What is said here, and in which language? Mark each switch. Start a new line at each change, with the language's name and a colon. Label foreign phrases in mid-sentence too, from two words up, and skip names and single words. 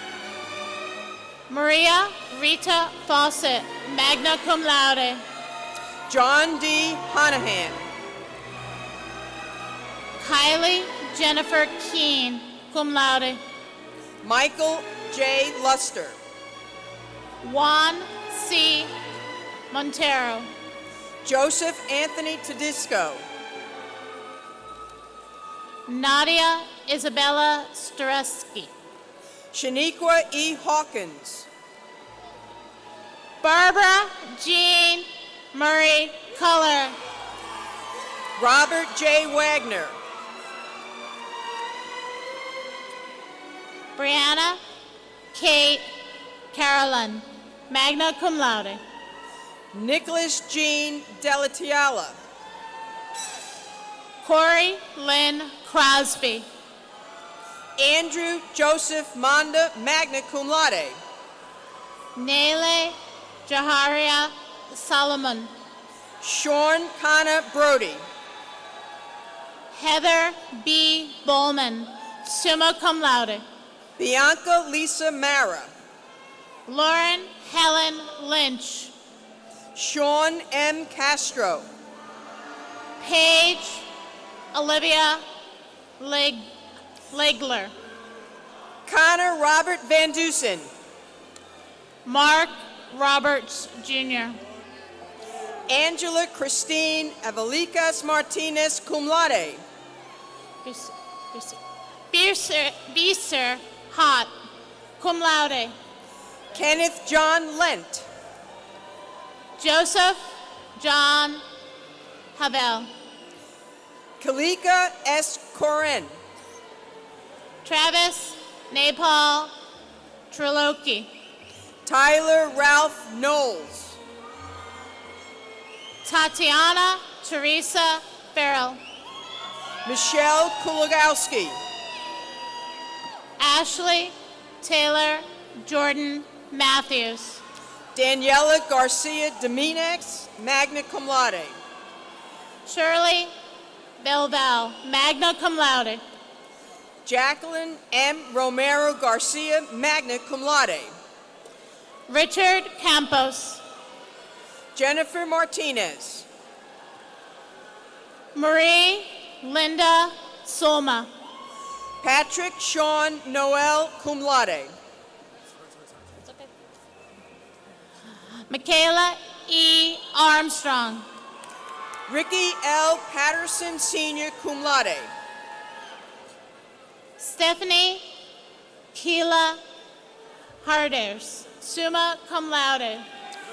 English: Maria Rita Fawcett,
Latin: magna cum laude.
English: John D. Honahan. Kylie Jennifer Keene,
Latin: cum laude.
English: Michael J. Luster. Juan C. Montero. Joseph Anthony Tedisco. Nadia Isabella Stareski. Shaniqua E. Hawkins. Barbara Jean Murray Culler. Robert J. Wagner. Brianna Kate Carolyn,
Latin: magna cum laude.
English: Nicholas Jean Delatiala. Corey Lynn Crosby. Andrew Joseph Manda,
Latin: magna cum laude.
English: Nele Jaharia Solomon. Sean Kana Brody. Heather B. Bowman,
Latin: summa cum laude.
English: Bianca Lisa Mara. Lauren Helen Lynch. Sean M. Castro. Paige Olivia Legler. Connor Robert Van Dusen. Mark Roberts Jr. Angela Christine Avelikas Martinez,
Latin: cum laude.
English: Beeser Hot,
Latin: cum laude.
English: Kenneth John Lent. Joseph John Havel. Kalika S. Koren. Travis Napal Triloki. Tyler Ralph Knowles. Tatiana Teresa Farrell. Michelle Kulagowski. Ashley Taylor Jordan Matthews. Daniela Garcia Dominguez,
Latin: magna cum laude.
English: Shirley Belval,
Latin: magna cum laude.
English: Jacqueline M. Romero Garcia,
Latin: magna cum laude.
English: Richard Campos. Jennifer Martinez. Marie Linda Soma. Patrick Sean Noel,
Latin: cum laude.
English: Michaela E. Armstrong. Ricky L. Patterson, Sr.,
Latin: cum laude.
English: Stephanie Keela Harders,
Latin: summa cum laude.